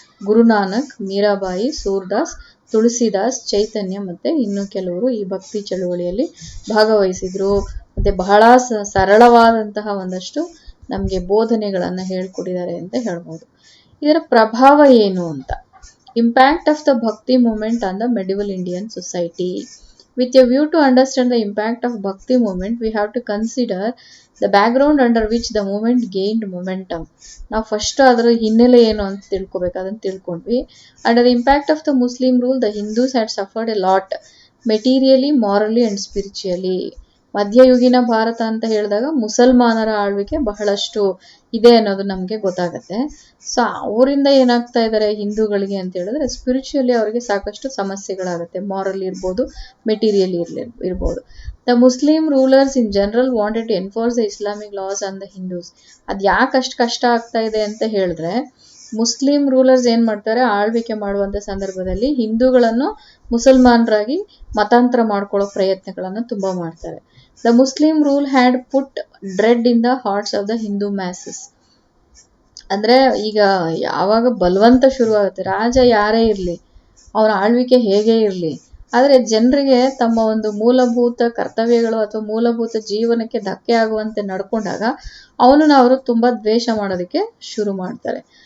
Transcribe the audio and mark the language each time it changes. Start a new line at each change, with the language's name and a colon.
Kannada: ಗುರುನಾನಕ್, ಮೀರಾಬಾಯಿ, ಸೂರ್ದಾಸ್, ತುಳಸಿದಾಸ್, ಚೈತನ್ಯ ಮತ್ತೆ ಇನ್ನು ಕೆಲವರು ಈ ಭಕ್ತಿ ಚಳುವಳಿಯಲ್ಲಿ ಭಾಗವಹಿಸಿದ್ರು. ಮತ್ತೆ ಬಹಳ ಸರಳವಾದಂತಹ ಒಂದಷ್ಟು ನಮ್ಗೆ ಬೋಧನೆಗಳನ್ನ ಹೇಳ್ಕೊಟ್ಟಿದ್ದಾರೆ ಅಂತ ಹೇಳ್ಬೋದು. ಇದರ ಪ್ರಭಾವ ಏನು ಅಂತ,
English: Impact of the Bhakti movement on the medieval Indian society. With a view to understand the impact of Bhakti movement, we have to consider the background under which the movement gained momentum.
Kannada: ನಾವು first ಅದರ ಹಿನ್ನೆಲೆ ಏನು ಅಂತ ತಿಳ್ಕೊಬೇಕು, ಅದನ್ನು ತಿಳ್ಕೊಂಡ್ವಿ.
English: Under the impact of the Muslim rule, the Hindus had suffered a lot, materially, morally and spiritually.
Kannada: ಮಧ್ಯಯುಗೀನ Bharat ಅಂತ ಹೇಳಿದಾಗ ಮುಸಲ್ಮಾನರ ಆಳ್ವಿಕೆ ಬಹಳಷ್ಟು ಇದೆ ಅನ್ನೋದು ನಮ್ಗೆ ಗೊತ್ತಾಗತ್ತೆ. ಸೊ ಅವರಿಂದ ಏನಾಗ್ತಾ ಇದ್ದಾರೆ ಹಿಂದೂಗಳಿಗೆ ಅಂತ ಹೇಳಿದ್ರೆ, ಸ್ಪಿರಿಚುಯಲಿ ಅವರಿಗೆ ಸಾಕಷ್ಟು ಸಮಸ್ಯೆಗಳಾಗುತ್ತೆ. ಮಾರಲ್ ಇರ್ಬೋದು, ಮೆಟೀರಿಯಲ್ ಇರ್ಬೋದು.
English: The Muslim rulers in general wanted to enforce the Islamic laws on the Hindus.
Kannada: ಅದ್ ಯಾಕೆ ಅಷ್ಟು ಕಷ್ಟ ಆಗ್ತಾ ಇದೆ ಅಂತ ಹೇಳಿದ್ರೆ, ಮುಸ್ಲಿಂ ರೂಲರ್ಸ್ ಏನ್ ಮಾಡ್ತಾರೆ, ಆಳ್ವಿಕೆ ಮಾಡುವಂತ ಸಂದರ್ಭದಲ್ಲಿ ಹಿಂದೂಗಳನ್ನು ಮುಸಲ್ಮಾನರಾಗಿ ಮತಾಂತರ ಮಾಡ್ಕೊಳ್ಳೋ ಪ್ರಯತ್ನಗಳನ್ನ ತುಂಬಾ ಮಾಡ್ತಾರೆ.
English: The Muslim rule had put dread in the hearts of the Hindu masses.
Kannada: ಅಂದ್ರೆ ಈಗ ಯಾವಾಗ ಬಲವಂತ ಶುರುವಾಗುತ್ತೆ, ರಾಜ ಯಾರೇ ಇರ್ಲಿ, ಅವನ ಆಳ್ವಿಕೆ ಹೇಗೆ ಇರ್ಲಿ, ಆದ್ರೆ ಜನರಿಗೆ ತಮ್ಮ ಒಂದು ಮೂಲಭೂತ ಕರ್ತವ್ಯಗಳು ಅಥವಾ ಮೂಲಭೂತ ಜೀವನಕ್ಕೆ ಧಕ್ಕೆ ಆಗುವಂತೆ ನಡ್ಕೊಂಡಾಗ ಅವರು ತುಂಬಾ ದ್ವೇಷ ಮಾಡೋದಕ್ಕೆ ಶುರು ಮಾಡ್ತಾರೆ.